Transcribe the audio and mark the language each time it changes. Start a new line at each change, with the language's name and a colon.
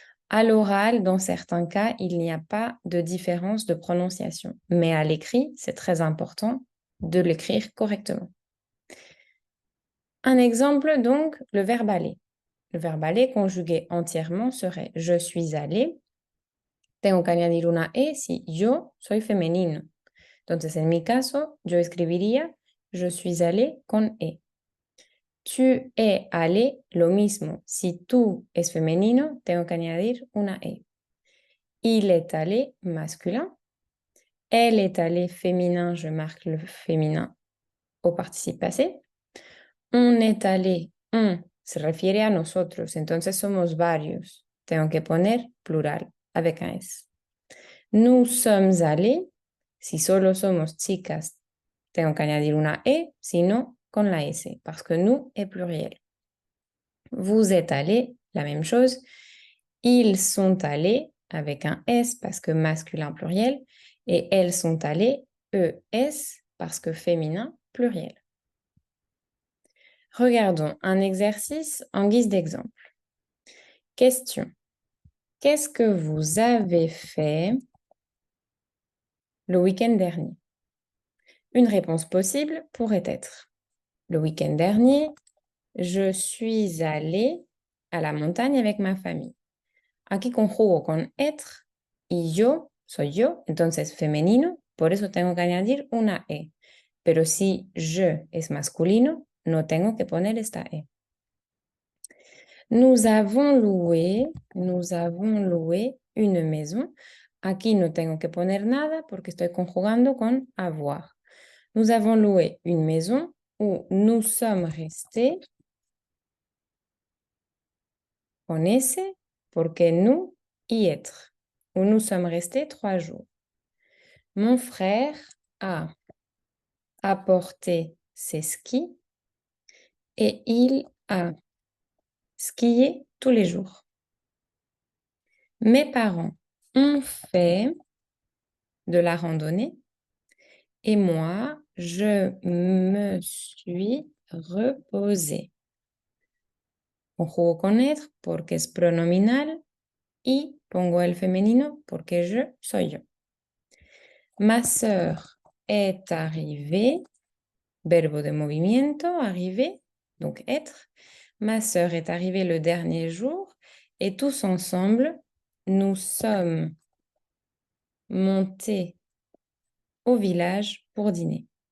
French: À l'oral, dans certains cas, il n'y a pas de différence de prononciation. Mais à l'écrit, c'est très important de l'écrire correctement. Un exemple, donc, le verbe aller. Le verbe aller conjugué entièrement serait je suis allé.
Spanish: Tengo que añadir una E si yo soy femenino. Entonces, en mi caso, yo escribiría
French: je suis allé
Spanish: con E.
French: Tu es allé,
Spanish: lo mismo. Si tú es femenino, tengo que añadir una E.
French: Il est allé, masculin. Elle est allée, féminin, je marque le féminin au participe passé. On est allé,
Spanish: on se refiere a nosotros, entonces somos varios. Tengo que poner plural
French: avec un S. Nous sommes allés,
Spanish: si solo somos chicas, tengo que añadir una E, si no, con la S,
French: parce que nous est pluriel. Vous êtes allés, la même chose. Ils sont allés, avec un S, parce que masculin pluriel. Et elles sont allées, ES, parce que féminin pluriel. Regardons un exercice en guise d'exemple. Question. Qu'est-ce que vous avez fait le week-end dernier? Une réponse possible pourrait être: le week-end dernier, je suis allée à la montagne avec ma famille.
Spanish: Aquí conjugo con être y yo soy yo, entonces femenino, por eso tengo que añadir una E. Pero si je es masculino, no tengo que poner esta E.
French: Nous avons loué une maison.
Spanish: Aquí no tengo que poner nada porque estoy conjugando con avoir.
French: Nous avons loué une maison ou nous sommes restés
Spanish: con ese porque
French: nous y être. Ou nous sommes restés 3 jours. Mon frère a apporté ses skis et il a skié tous les jours. Mes parents ont fait de la randonnée et moi, je me suis reposée.
Spanish: Conjugo con être porque es pronominal y pongo el femenino porque je soy yo.
French: Ma sœur est arrivée,
Spanish: verbo de movimiento,
French: arriver, donc être. Ma sœur est arrivée le dernier jour et tous ensemble, nous sommes montés au village pour dîner.